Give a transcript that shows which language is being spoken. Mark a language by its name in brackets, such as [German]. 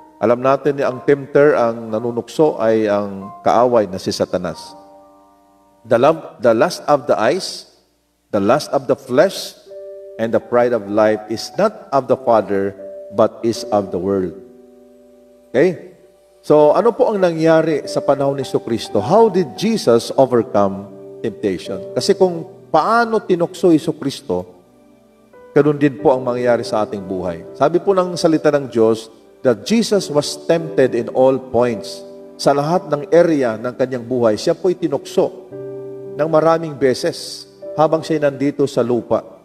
[Filipino] Alam natin na ang tempter, ang nanunukso ay ang kaaway na si Satanas. [English] The lust of the eyes, the lust of the flesh, and the pride of life is not of the Father, but is of the world. Okay? [Filipino] So, ano po ang nangyari sa panahon ni Jesucristo? [English] How did Jesus overcome temptation? [Filipino] Kasi kung paano tinukso Jesucristo, ganun din po ang mangyayari sa ating buhay. Sabi po ng salita ng Diyos [English] that Jesus was tempted in all points. [Filipino] Sa lahat ng area ng kanyang buhay, siya po'y tinukso ng maraming beses habang siya nandito sa lupa.